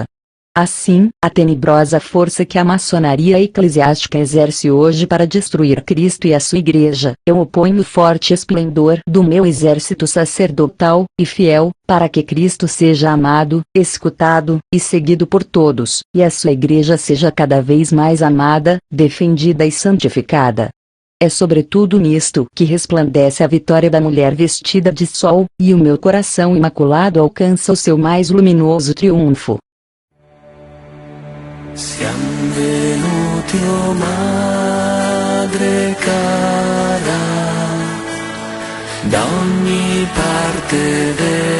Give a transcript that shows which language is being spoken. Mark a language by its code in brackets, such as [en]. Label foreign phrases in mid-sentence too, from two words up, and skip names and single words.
[pt] Assim, a tenebrosa força que a maçonaria eclesiástica exerce hoje para destruir Cristo e a sua Igreja, eu oponho no forte esplendor do meu exército sacerdotal e fiel, para que Cristo seja amado, escutado e seguido por todos, e a sua Igreja seja cada vez mais amada, defendida e santificada. É sobretudo nisto que resplandece a vitória da mulher vestida de sol, e o meu coração imaculado alcança o seu mais luminoso triunfo. [it] Siamo venuti, oh Madre cara, da ogni parte